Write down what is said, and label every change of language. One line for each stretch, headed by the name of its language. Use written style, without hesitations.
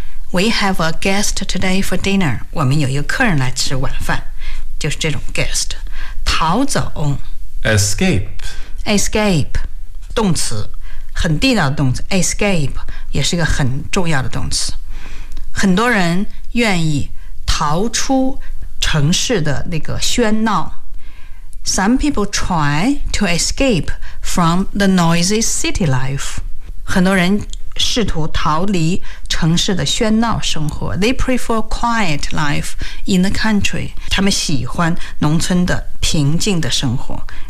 English: We have a guest today for dinner.
Chinese: 我们有一个客人来吃晚饭，就是这种 guest。逃走
English: ，escape，
Chinese: 动词，很地道的动词 ，escape 也是一个很重要的动词。很多人愿意逃出城市的那个喧闹。
English: Some people try to escape from the noisy city life.
Chinese: 很多人试图逃离城市的喧闹生活。
English: They prefer quiet life in the country.
Chinese: 他们喜欢农村的平静的生活。